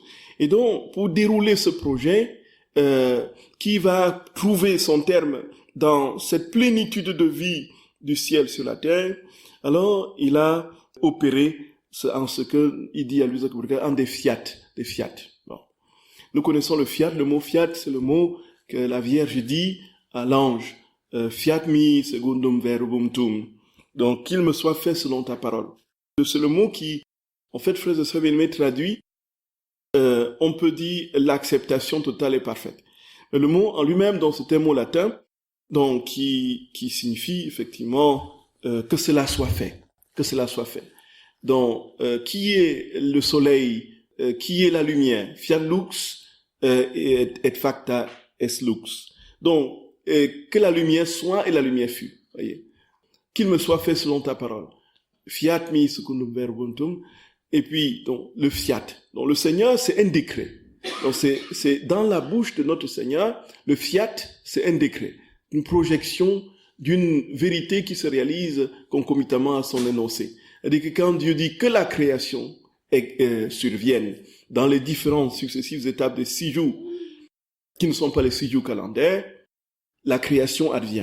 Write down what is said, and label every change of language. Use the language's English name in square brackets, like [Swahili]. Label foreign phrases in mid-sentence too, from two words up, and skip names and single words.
[French] Et donc, pour dérouler ce projet, qui va trouver son terme dans cette plénitude de vie du ciel sur la terre, alors il a opéré en ce que il dit à Luisa Picaretta en des fiat. Bon. Nous connaissons le fiat. Le mot fiat, c'est le mot que la Vierge dit à l'ange. [Latin] Fiat mi secundum verbum tuum. [French] Donc, qu'il me soit fait selon ta parole. C'est le mot qui, en fait, frères et sœurs bien-aimés, traduit, on peut dire l'acceptation totale et parfaite. Mais le mot en lui-même, donc, c'est un mot latin, donc, qui signifie, effectivement, que cela soit fait. Que cela soit fait. Donc, qui est le soleil, qui est la lumière? [Latin] Fiat lux et facta est lux. [French] Donc, que la lumière soit et la lumière fut. Voyez. Qu'il me soit fait selon ta parole. [Latin] Fiat mi secundum verbum tuum. [French] Et puis, donc, le fiat. Donc, le Seigneur, c'est un décret. Donc, c'est dans la bouche de notre Seigneur, le fiat, c'est un décret. Une projection d'une vérité qui se réalise concomitamment à son énoncé. C'est-à-dire que quand Dieu dit que la création survienne dans les différentes successives étapes des 6 jours, qui ne sont pas les 6 jours calendaires, la création advient.